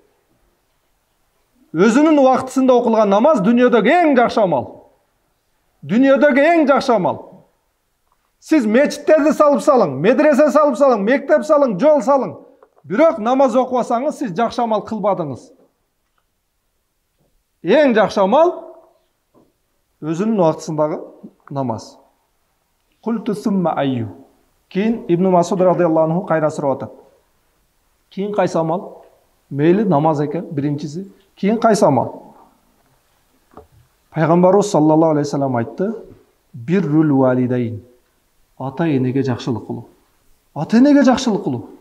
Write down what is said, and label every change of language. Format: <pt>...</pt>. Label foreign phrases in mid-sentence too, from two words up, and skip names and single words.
<ky>Өзүнүн убактысында окулган намаз дүйнөдөгү эң жакшы амал. Сиз мечиттерди салып салың, медресе салып салың, мектеп салың, жол салың. Бирок намаз окубасаңыз, сиз жакшы амал кылбадыңыз. Эң жакшы амал өзүнүн убактысындагы намаз.</ky> <ar>قلت ثم أي.</ar> <ky>Кийин Ибн Масуд</ky> <ar>رضي الله عنه</ar> <ky>кайра сурап атат. Кийин кайсы амал? Мейли намаз экен, биринчиси. Кийин кайсы амал? Пайгамбарыбыз</ky> <ar>صلى الله عليه وسلم</ar> <ky>айтты:</ky> <ar>بر الوالدين.</ar> <ky>Ата-энеге жакшылык кылуу.</ky>